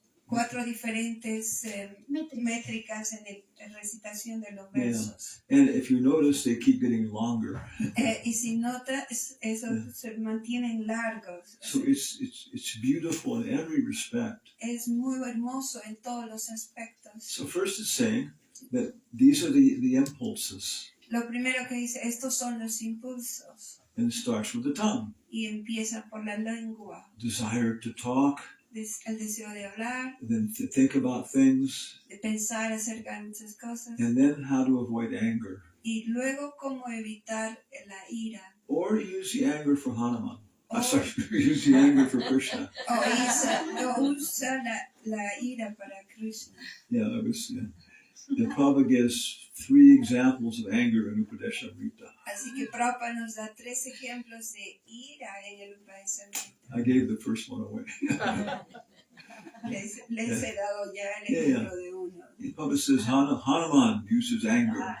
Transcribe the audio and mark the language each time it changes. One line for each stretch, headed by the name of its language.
Spanish: Cuatro diferentes métricas en la recitación de los versos.
English: Yeah. And if you notice, they keep getting longer.
Spanish: Y si notas, esos se mantienen largos.
English: So it's beautiful in every respect.
Spanish: Es muy hermoso en todos los aspectos.
English: So first it's saying that these are the impulses.
Spanish: Lo primero que dice, estos son los impulsos.
English: And it starts with the tongue.
Spanish: Y empieza por la lengua.
English: Desire to talk.
Spanish: El deseo de hablar.
English: Then to think about things.
Spanish: De pensar acerca de muchas cosas.
English: And then how to avoid anger.
Spanish: Y luego cómo evitar la ira.
English: Or use the anger for Hanuman. Use the anger for Krishna.
Spanish: O usa la ira para Krishna.
English: Yeah, it was. Yeah. The Prabhupada gives 3 examples of anger in Upadesamrta.
Spanish: Así que Prabhupada nos da 3 ejemplos de ira en el Upadesamrta.
English: I gave the first one away.
Spanish: les he dado ya el ejemplo de uno.
English: Prabhupada says Hanuman uses anger.